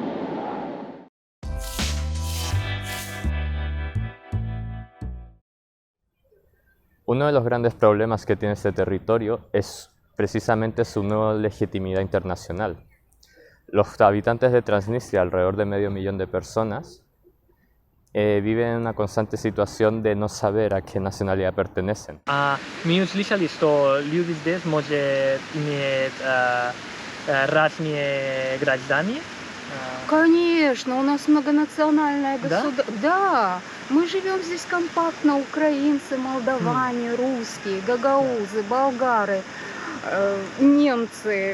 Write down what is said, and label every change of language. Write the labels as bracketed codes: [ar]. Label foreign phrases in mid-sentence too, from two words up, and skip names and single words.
[es] Uno de los grandes problemas que tiene este territorio es precisamente su nueva legitimidad internacional. Los habitantes de Transnistria, alrededor de 500.000 de personas, viven en una constante situación de no saber a qué nacionalidad pertenecen. [ru] Mi услышали, что люди здесь может иметь разные граждане. Конечно, у нас многонациональное Да? государство. Да, мы живем здесь компактно, украинцы, молдаване, русские, гагаузы, болгары, немцы.